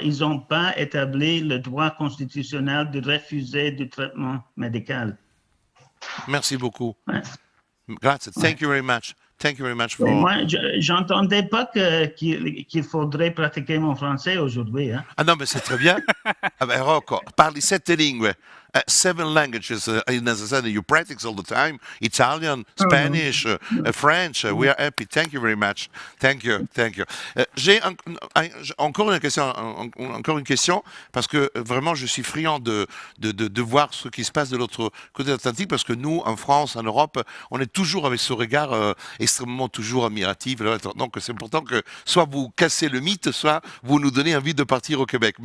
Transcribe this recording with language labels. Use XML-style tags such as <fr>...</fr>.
<fr>Ils n'ont pas établi le droit constitutionnel de refuser du traitement médical. Merci beaucoup. Ouais.</fr> <it>Grazie.</it> <fr>Ouais.</fr> <en>Thank you very much. Thank you very much</en> <fr>Oui,</fr> <en>for.</en> <fr>moi, j'entendais pas qu'il faudrait pratiquer mon français aujourd'hui. Hein. Ah non, mais c'est très bien.</fr> <it>Ah ben, Rocco, parli 7 lingue.</it> <en>7 languages is necessary. You practice all the time. Italian, Spanish, French. We are happy. Thank you very much. Thank you. Thank you.</en> <fr>J'ai encore une question, parce que vraiment, je suis friand de voir ce qui se passe de l'autre côté de l'Atlantique, parce que nous, en France, en Europe, on est toujours avec ce regard extrêmement toujours admiratif. Donc, c'est important que soit vous cassez le mythe, soit vous nous donnez envie de partir au Québec.</fr>